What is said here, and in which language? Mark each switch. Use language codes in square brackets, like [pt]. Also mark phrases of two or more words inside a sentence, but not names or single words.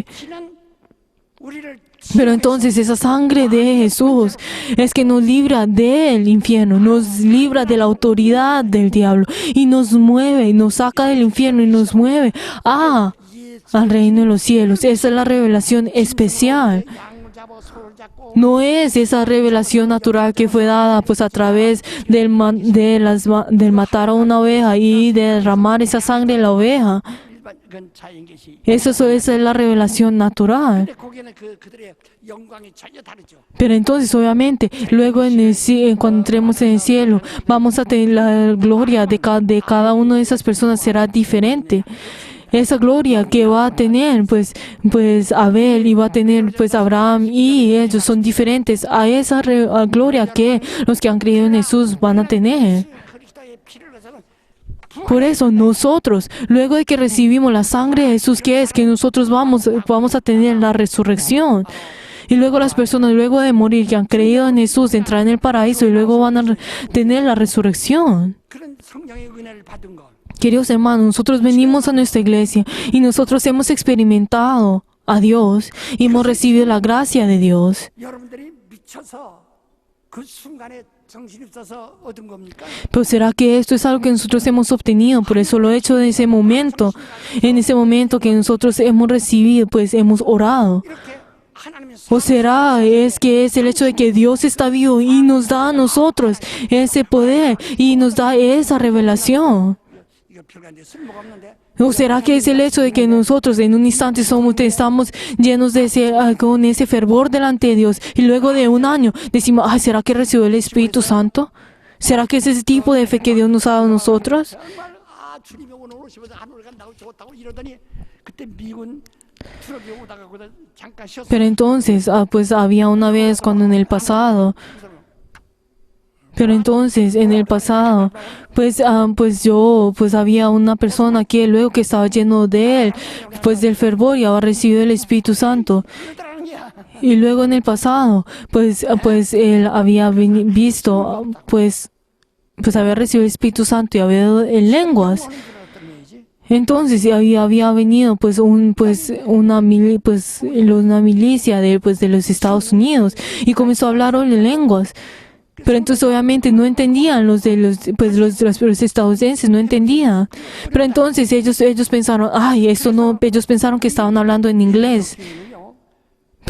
[ko] 피는 우리를 [es] Pero entonces esa sangre de Jesús es que nos libra del infierno, nos libra de la autoridad del diablo y nos mueve, nos saca del infierno y nos mueve al reino de los cielos. Esa es la revelación especial. [ko] 양을 잡아 소를 잡고 [es] No es esa revelación natural que fue dada pues a través del matar a una oveja y derramar esa sangre en la oveja. [ko] 그건 자연 계시. [es] Esa es la revelación natural. [ko] 근데 거기는 그들의 영광이 전혀 다르죠. [es] Pero entonces, obviamente, luego cuando entremos en el cielo, vamos a tener la gloria de cada una de esas personas será diferente. Esa gloria que va a tener, pues Abel y va a tener, pues Abraham y ellos son diferentes a esa gloria que los que han creído en Jesús van a tener. [ko] 그리스도의 피를 흘려서는 [es] Por eso nosotros, luego de que recibimos la sangre de Jesús, ¿qué es? Que nosotros vamos a tener la resurrección. Y luego las personas, luego de morir, que han creído en Jesús, entrarán en el paraíso y luego van a tener la resurrección. [ko] 그런 성령의 은혜를 받은 것. [es] Queridos hermanos, nosotros venimos a nuestra iglesia y nosotros hemos experimentado a Dios y hemos recibido la gracia de Dios. [ko] 여러분들이 미쳐서 그 순간에 정신이 없어서 얻은 겁니까? [es] Pero ¿será que esto es algo que nosotros hemos obtenido? Por eso lo he hecho en ese momento que nosotros hemos recibido, pues hemos orado. [ko] 이렇게 하나님의 [es] ¿O será es que es el hecho de que Dios está vivo y nos da a nosotros ese poder y nos da esa revelación? [ko] 이거 별건데 쓸모가 없는데 [es] ¿O será que es el hecho de que nosotros en un instante estamos llenos de con ese fervor delante de Dios y luego de un año decimos, ¿será que recibió el Espíritu Santo? ¿Será que es ese tipo de fe que Dios nos ha dado a nosotros? [ko] 정말 주님이 오늘 오시면서 하늘 간다고 좋다고 이러더니 그때 미군 트럭이 오다가 거기다 잠깐 쉬었어요. [es] Pero entonces, pues había una vez cuando en el pasado, pues había una persona que luego que estaba lleno de él, pues del fervor y había recibido el Espíritu Santo. [ko] 그러더라는 거야. [es] Y luego en el pasado, pues él había visto, pues había recibido el Espíritu Santo y había hablado en lenguas. [ko] 오는 줄 알았던 얘기지. [es] Entonces había venido una milicia de los Estados Unidos y comenzó a hablar en lenguas. Pero entonces obviamente no entendían los estadounidenses no entendían. Pero entonces ellos pensaron, ellos pensaron que estaban hablando en inglés.